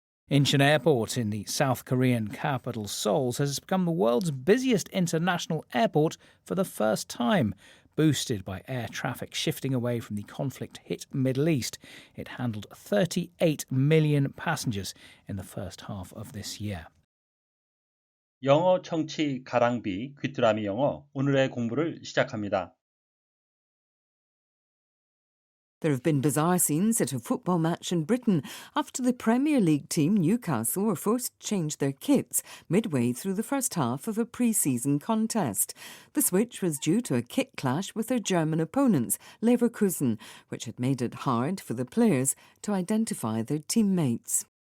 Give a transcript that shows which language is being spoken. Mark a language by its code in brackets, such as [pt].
[en] Incheon Airport in the South Korean capital Seoul has become the world's busiest international airport for the first time. Boosted by air traffic shifting away from the conflict-hit Middle East, it handled 38 million passengers in the first half of this year. [ko] 영어 청취 가랑비 귀뚜라미 영어 오늘의 공부를 시작합니다. [en] There have been bizarre scenes at a football match in Britain after the Premier League team Newcastle were forced to change their kits midway through the first half of a pre-season contest. The switch was due to a kit clash with their German opponents, Leverkusen, which had made it hard for the players to identify their teammates.